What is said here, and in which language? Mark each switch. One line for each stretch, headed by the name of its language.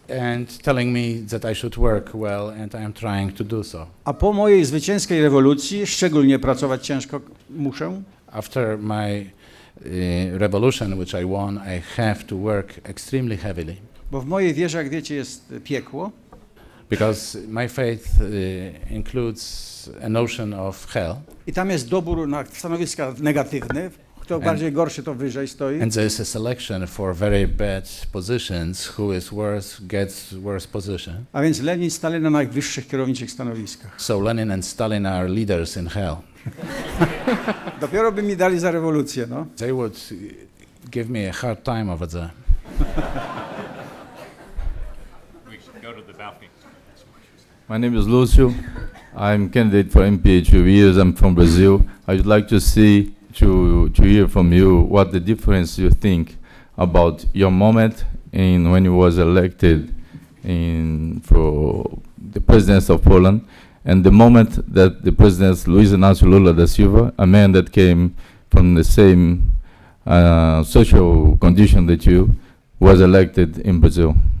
English: and telling me that I should work well, and I am trying to do so.
Polish: A po mojej zwycięskiej rewolucji szczególnie pracować ciężko muszę.
English: After my revolution, which I won, I have to work extremely heavily,
Polish: Bo w mojej wierze, jak wiecie, jest piekło.
English: because my faith includes a notion of hell,
Polish: I tam jest dobór na stanowiska negatywne. Kto bardziej gorszy, to wyżej stoi.
English: and there is a selection for very bad positions. Who is worse gets worse position.
Polish: A więc Lenin, Stalin na najwyższych kierowniczych stanowiskach.
English: So Lenin and Stalin are leaders in hell.
Polish: Dopiero by mi dali za rewolucję, no.
English: They would give me a hard time over there. We should go to the balcony. My name is Lucio. I'm candidate for MP 2 years. I'm from Brazil. I would like to see to hear from you what the difference you think about your moment in when you was elected for the presidency of Poland, and the moment that the president Luiz Inácio Lula da Silva, a man that came from the same social condition that you, was elected in Brazil.